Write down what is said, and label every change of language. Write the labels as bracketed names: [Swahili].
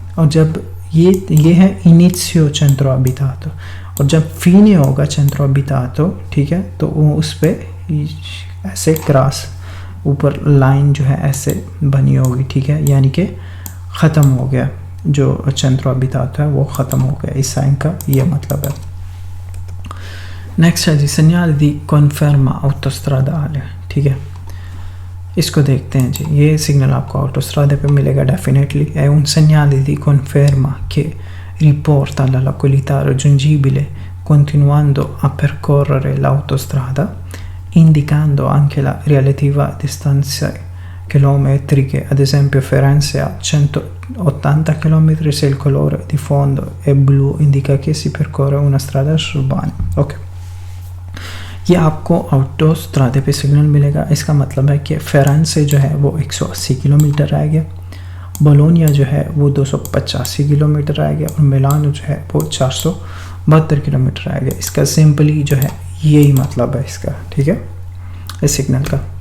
[Hindi] और जब ये है इनिशियो सेंट्रो अबिटातो, और जब फीने होगा सेंट्रो अबिटातो, ठीक है, तो वो उस पर ऐसे क्रॉस ऊपर लाइन जो है ऐसे बनी होगी। ठीक है, यानी कि ख़त्म हो गया, जो सेंट्रो अबिटातो है वो ख़त्म हो गया, इस साइन का ये मतलब है। नेक्स्ट है जी [Italian] segnale di conferma autostradale। [Hindi] ठीक है, इसको देखते हैं जी। ये सिग्नल आपको ऑटोस्ट्रादे पे मिलेगा definitely. [Italian] è un segnale di conferma che riporta la località raggiungibile continuando a percorrere l'autostrada, indicando anche la relativa distanza chilometriche. Ad esempio Firenze a 180 km se il colore di fondo è blu indica che si percorre una strada suburbana। [Hindi] Okay, ये आपको ऑटोस्ट्रादे पे signal मिलेगा। इसका मतलब है कि फिरेंसे जो है वो 180 किलोमीटर रह गया, बोलोनिया जो है वो 285 किलोमीटर रह गया, और मिलानो जो है वो 472 किलोमीटर रह गया। इसका सिंपली जो है यही मतलब है इसका। ठीक है, इस सिग्नल का।